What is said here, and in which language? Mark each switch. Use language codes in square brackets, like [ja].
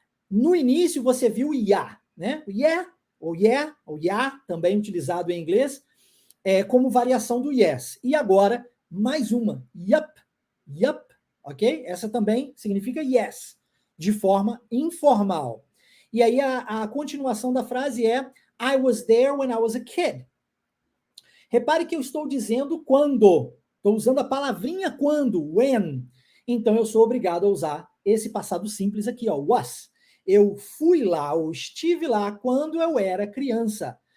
[pt] No início, você viu o yeah, né? O yeah, ou yeah, também utilizado em inglês, como variação do yes. E agora, mais uma, yup, ok? Essa também significa yes, de forma informal. E aí a continuação da frase é [en] I was there when I was a kid. [pt] Repare que eu estou dizendo quando. Estou usando a palavrinha quando, when. Então eu sou obrigado a usar esse passado simples aqui, ó, was. Eu fui lá, ou estive lá quando eu era criança.